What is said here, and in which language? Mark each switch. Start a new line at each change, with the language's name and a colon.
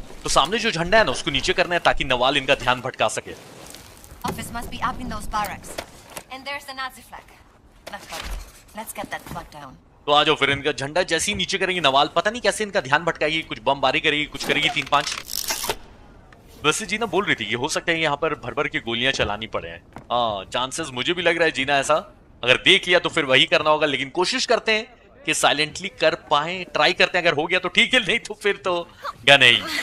Hindi: तो सामने जो झंडा है ना उसको नीचे करना है ताकि नवाल इनका ध्यान भटका सके।
English: Office must be up in those barracks. And there's the Nazi flag. Let's go. Let's get that flag down.
Hindi: तो आ जाओ फिर। इनका झंडा जैसे ही नीचे करेंगे नवाल पता नहीं कैसे इनका ध्यान भटकाएगी, कुछ बमबारी करेगी, कुछ करेगी 3-5। वैसे जीना बोल रही थी कि हो सकता है यहाँ पर भर भर के गोलियां चलानी पड़े हैं। हाँ, चांसेस मुझे भी लग रहा है जीना ऐसा। अगर देख लिया तो फिर वही करना होगा, लेकिन कोशिश करते हैं कि साइलेंटली कर पाए, ट्राई करते हैं। अगर हो गया तो ठीक है, नहीं तो फिर तो गन है ही।